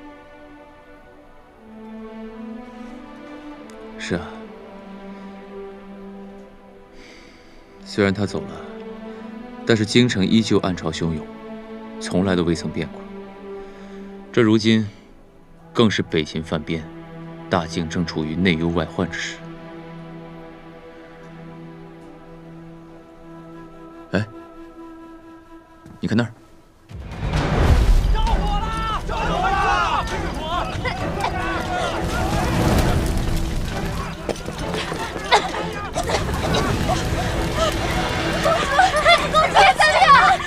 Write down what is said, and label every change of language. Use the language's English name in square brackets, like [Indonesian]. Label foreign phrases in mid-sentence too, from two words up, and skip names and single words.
[Chinese] 是啊，雖然他走了，但是京城依舊暗潮洶湧，從來都未曾變過。這如今，更是北秦犯邊，大境正處於內憂外患之時。哎，你看那兒，着火了！着火了！公主在哪裡啊？